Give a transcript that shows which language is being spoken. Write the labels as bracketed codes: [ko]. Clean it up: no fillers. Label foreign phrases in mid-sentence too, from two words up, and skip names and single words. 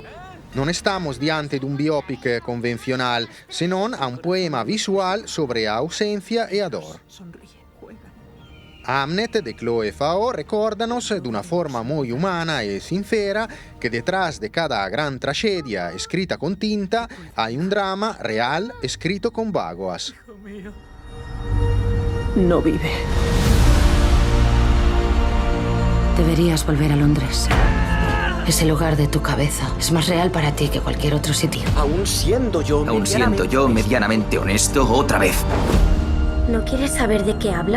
[gl] Non estamos diante dun biopic convencional, senón a un poema visual sobre a ausencia e a dor. Hamlet de Chloe Zhao recórdanos dunha forma moi humana e sincera que detrás de cada gran traxedia escrita con tinta hai un drama real escrito con bágoas. [es] No vive. Deberías volver a Londres. Es el hogar de tu cabeza. Es más real para ti que cualquier otro sitio. Aún siendo yo medianamente honesto otra vez. ¿No quieres saber de qué habla?